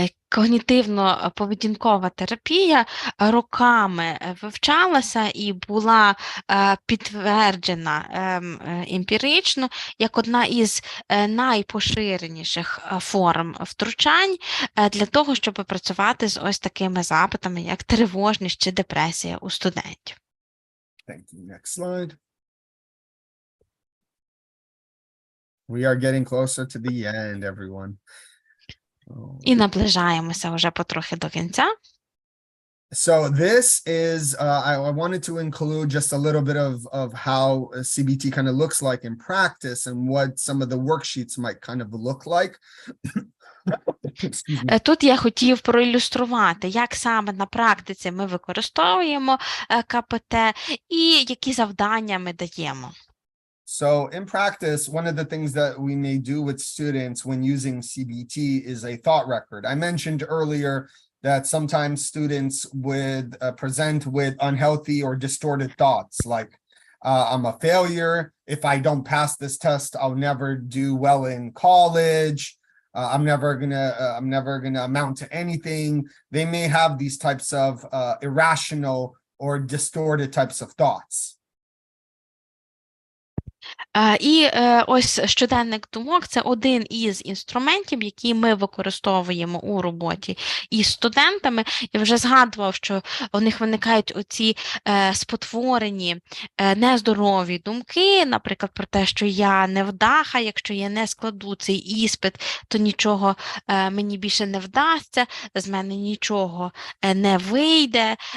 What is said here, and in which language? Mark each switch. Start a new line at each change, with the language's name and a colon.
Ukrainian: Когнітивно-поведінкова терапія роками вивчалася і була підтверджена емпірично як одна із найпоширеніших форм втручань для того, щоб працювати з ось такими запитами, як тривожність чи депресія у студентів.
English: Thank you. Next slide. We are getting closer to the end, everyone.
Ukrainian: І наближаємося вже потрохи до кінця.
English: So this is, I wanted to include just a little bit of how CBT kind of looks like in practice and what some of the worksheets might kind of look like. Excuse me.
Ukrainian: Тут я хотів проілюструвати, як саме на практиці ми використовуємо КПТ і які завдання ми даємо.
English: So in practice, one of the things that we may do with students when using CBT is a thought record. I mentioned earlier that sometimes students would present with unhealthy or distorted thoughts like, I'm a failure. If I don't pass this test, I'll never do well in college. I'm never gonna amount to anything. They may have these types of irrational or distorted types of thoughts.
Ukrainian: І ось щоденник думок – це один із інструментів, які ми використовуємо у роботі із студентами. Я вже згадував, що у них виникають оці спотворені, нездорові думки, наприклад, про те, що я невдаха, якщо я не складу цей іспит, то нічого мені більше не вдасться, з мене нічого не вийде.